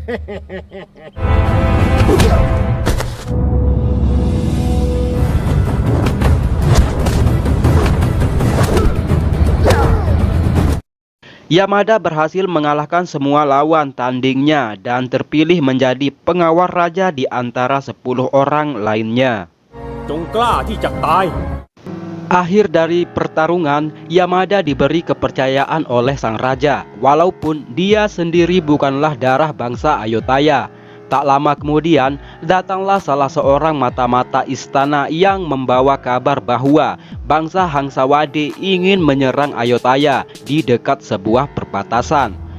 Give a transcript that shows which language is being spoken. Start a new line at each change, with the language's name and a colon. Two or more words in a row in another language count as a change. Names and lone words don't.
Indonesian: Yamada berhasil mengalahkan semua lawan tandingnya dan terpilih menjadi pengawal raja di antara 10 orang lainnya.
Thai: จงกล้าที่จะตาย
Indonesian: Akhir dari pertarungan, Yamada diberi kepercayaan oleh sang raja, walaupun dia sendiri bukanlah darah bangsa Ayutthaya. Tak lama kemudian, datanglah salah seorang mata-mata istana yang membawa kabar bahwa bangsa Hangsawade ingin menyerang Ayutthaya di dekat sebuah perbatasan.